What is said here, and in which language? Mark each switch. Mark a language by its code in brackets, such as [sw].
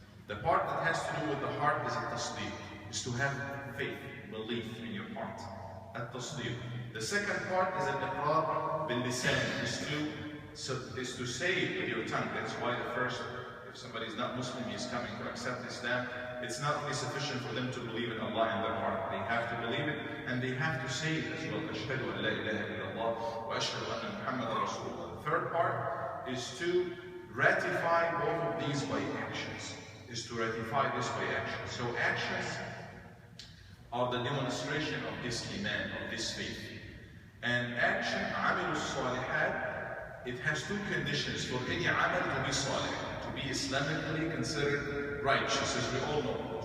[en] The part that has to do with the heart is at-tasdeeq, is to have faith, belief in your heart. At-tasdeeq. The second part is al-iqrar bil-lisan, is to say it with your tongue. That's why the first, if somebody is not Muslim, he is coming to accept Islam, it's not only sufficient for them to believe in Allah in their heart. They have to believe it and they have to say it as well. [ar] أشهد أن لا إله إلا الله وأشهد أن محمدا رسول الله. [en] The third part is to ratify both of these by actions. Is to ratify this by actions. So actions are the demonstration of this iman, of this faith. And action, [ar] عمل الصالحات, [en] it has two conditions for any amal to be salih, to be Islamically considered righteous, as we all know.